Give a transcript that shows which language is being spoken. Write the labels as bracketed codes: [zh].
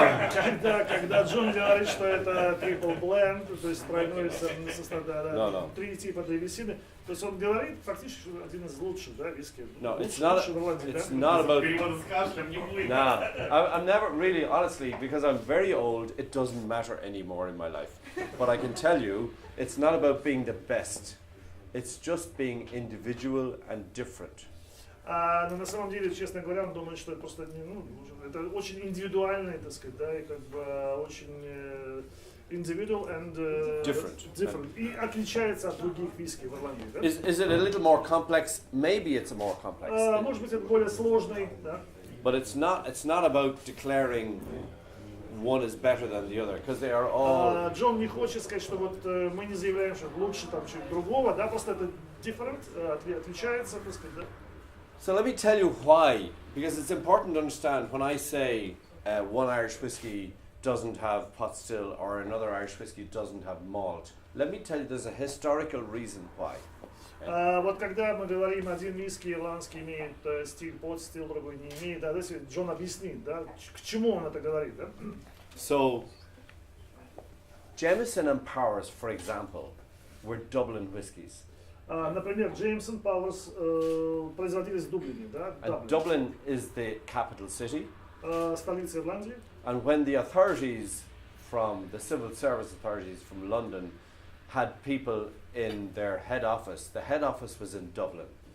[ru] Когда Джон говорит, что это triple blend, то есть тройной состав, да, три типа древесины, то есть он говорит фактически, что один из лучших, да, виски. [en] No, it's not. It's not about. Nah, I'm never really, honestly, because I'm very old. It doesn't matter anymore in my life. But I can tell you, it's not about being the best. It's just being individual and different. [ru] Но на самом деле, честно говоря, он думает, что это просто это очень индивидуальный, так сказать, да, и как бы очень [en] individual and different. [ru] И отличается от других виски в Ирландии, да? [en] Is it a little more complex? Maybe it's a more complex. [ru] Может быть, это более сложный, да? [en] But it's not about declaring one is better than the other, because they are all. [ru] Джон не хочет сказать, что вот мы не заявляем, что лучше там чуть другого, да, просто это different, отличается, так сказать, да? [en] So let me tell you why, because it's important to understand when I say one Irish whiskey doesn't have pot still or another Irish whiskey doesn't have malt. Let me tell you, there's a historical reason why. [ru] Вот когда мы говорим, один виски ирландский имеет стиль pot still, другой не имеет, да, если Джон объяснит, да, к чему он это говорит, да? [en] So, Jameson and Powers, for example, were Dublin whiskies. [ru] Например, Джеймсон, Пауэрс производились в Дублине, да? [en] And Dublin is the capital city. [ru] Столица Ирландии. [en] And when the authorities from the civil service authorities from London had people in their head office, the head office was in Dublin.